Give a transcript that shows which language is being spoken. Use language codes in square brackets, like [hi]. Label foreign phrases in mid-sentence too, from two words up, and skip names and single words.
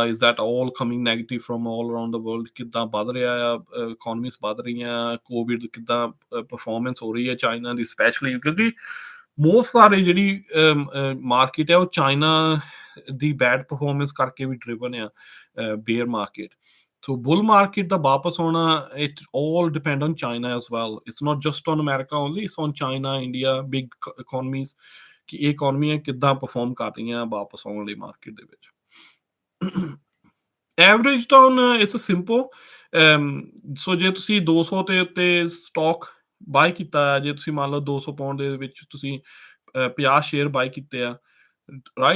[en] Is that all coming negative from all around the world, [pa] ਕਿੱਦਾਂ ਵੱਧ ਰਿਹਾ ਆ, ਇਕੋਨਮੀਜ਼ ਵੱਧ ਰਹੀਆਂ, ਕੋਵਿਡ ਕਿੱਦਾਂ ਪਰਫੋਰਮੈਂਸ ਹੋ ਰਹੀ ਹੈ ਚਾਈਨਾ ਦੀ ਸਪੈਸ਼ਲੀ, ਕਿਉਂਕਿ ਮੋਸਟ ਸਾਰੇ ਜਿਹੜੀ ਮਾਰਕੀਟ ਹੈ ਉਹ ਚਾਈਨਾ ਦੀ [en] bad performance [pa] ਕਰਕੇ ਵੀ ਡਰਿਵਨ ਆ, [en] bear market. So bull market [pa] ਦਾ ਵਾਪਸ ਆਉਣਾ, [en] it all depend on China as well. It's not just on America only, it's on China, India, big economies, [pa] ਕਿ ਇਹ ਇਕੋਨਮੀਆਂ ਕਿੱਦਾਂ ਪਰਫਾਰਮ ਕਰ ਰਹੀਆਂ ਵਾਪਸ ਆਉਣ ਲਈ ਮਾਰਕੀਟ ਦੇ ਵਿੱਚ. [en] Average down, it's a simple. [pa] ਸੋ ਜੇ ਤੁਸੀਂ 200 ਦੇ ਉੱਤੇ [en] stock buy [pa] ਕੀਤਾ, ਜੇ ਤੁਸੀਂ ਮੰਨ ਲਓ 200 ਪਾਉਂਡ ਦੇ ਵਿੱਚ ਤੁਸੀਂ 50 [en] share buy [pa] ਕੀਤੇ ਆ, ਰਾਈਟ।